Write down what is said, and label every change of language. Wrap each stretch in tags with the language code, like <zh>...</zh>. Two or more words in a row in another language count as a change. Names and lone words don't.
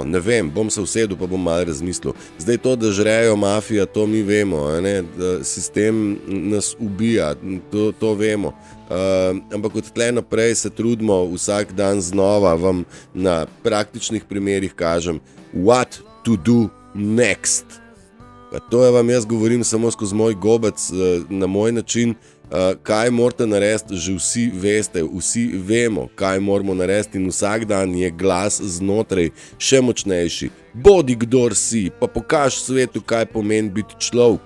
<sl>Ne vem, bom se usedel, pa bom malo razmislil. Zdaj to, da žrejo mafija, to mi vemo, ne? Sistem nas ubija, to vemo. Ampak od tle naprej se trudimo vsak dan znova, vam na praktičnih primerih kažem,</sl> <en>what to do next.</en> <sl>Pa to vam jaz govorim samo skozi moj gobec, na moj način, kaj morate narediti, že vsi veste, vsi vemo, kaj moramo narediti, in vsak dan je glas znotraj še močnejši. Bodi kdor si, pa pokaž svetu, kaj pomeni biti človek.</sl>